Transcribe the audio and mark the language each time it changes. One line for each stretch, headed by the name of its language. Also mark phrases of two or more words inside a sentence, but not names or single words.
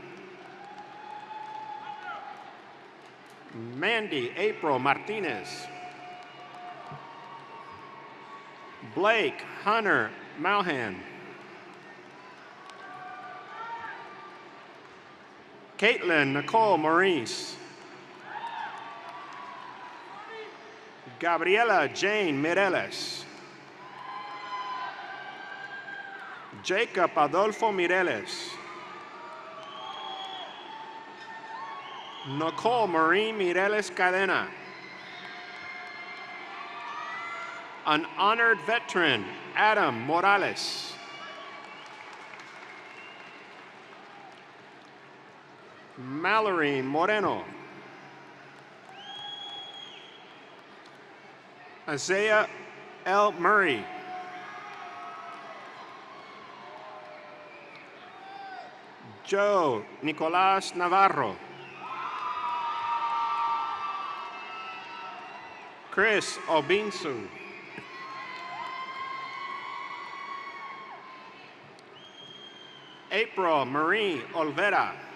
English: Mandy April Martinez. Blake Hunter Malhan. Caitlin Nicole Maurice. Gabriela Jane Mireles. Jacob Adolfo Mireles. Nicole Marie Mireles Cadena. An honored veteran, Adam Morales. Mallory Moreno. Isaiah L. Murray. Joe Nicolás Navarro. Chris Obinsu. April Marie Olvera.